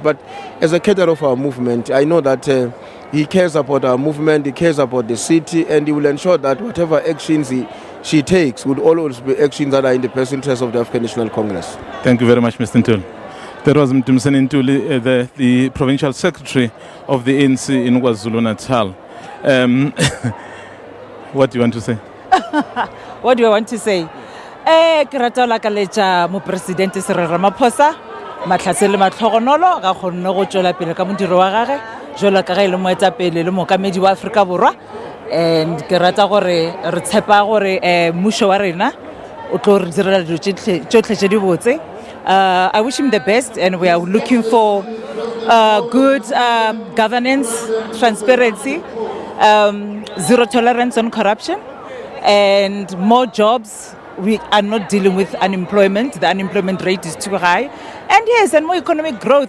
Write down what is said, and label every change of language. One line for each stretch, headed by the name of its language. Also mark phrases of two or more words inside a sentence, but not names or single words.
English: But as a cadre of our movement, I know that he cares about our movement, he cares about the city, and he will ensure that whatever actions she takes would always be actions that are in the best interest of the African National Congress. Thank you very much, Mr. Ntuli. That was Mtumseni Ntuli, the Provincial Secretary of the ANC in KwaZulu-Natal. What do you want to say? What do I want to say?
Northern Sotho: Ke rata la ka letša mo president Cyril Ramaphosa matlhase le matlhogonolo ga kgonne go tšwela pele ka modiro wa gage jalo ka ga le moetapele le mokamedi wa Afrika Borwa, and ke rata gore re tshepa gore mmušo wa rena o tlo re direla dilo tšotlhe tše di botse.
English: I wish him the best, and we are looking for good governance, transparency, zero tolerance on corruption, and more jobs we are not dealing with unemployment. The unemployment rate is too high. And yes, and more economic growth.